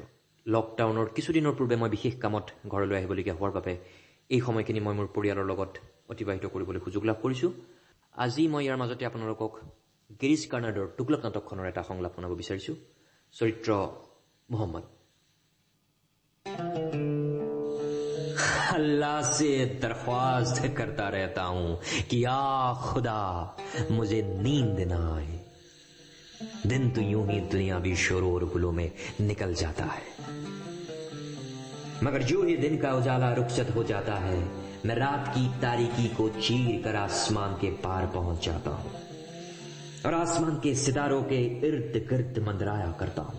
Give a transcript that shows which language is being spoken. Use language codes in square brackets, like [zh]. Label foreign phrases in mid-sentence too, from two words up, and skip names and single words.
[as] লকডাউনৰ কিছুদিনৰ পূৰ্বে মই বিশেষ কামত ঘৰলৈ আহিবলগীয়া হোৱাৰ বাবে এই সময়খিনি মই মোৰ পৰিয়ালৰ লগত অতিবাহিত কৰিবলৈ সুযোগ লাভ কৰিছোঁ। আজি মই ইয়াৰ মাজতে আপোনালোকক গিৰিশ কাৰ্নাডৰ টুকলক নাটকখনৰ এটা সংলাপ শুনাব বিচাৰিছোঁ। চৰিত্ৰ মোহাম্মদ। [hi] अल्लाह से दरख्वास्त करता रहता हूं कि या खुदा मुझे नींद ना आए। दिन तो यूं ही दुनियावी शोर गुलों में निकल जाता है, मगर जो ही दिन का उजाला रुखसत हो जाता है मैं रात की तारीकी को चीर कर आसमान के पार पहुंच जाता हूं और आसमान के सितारों के इर्द गिर्द मंडराया करता हूं।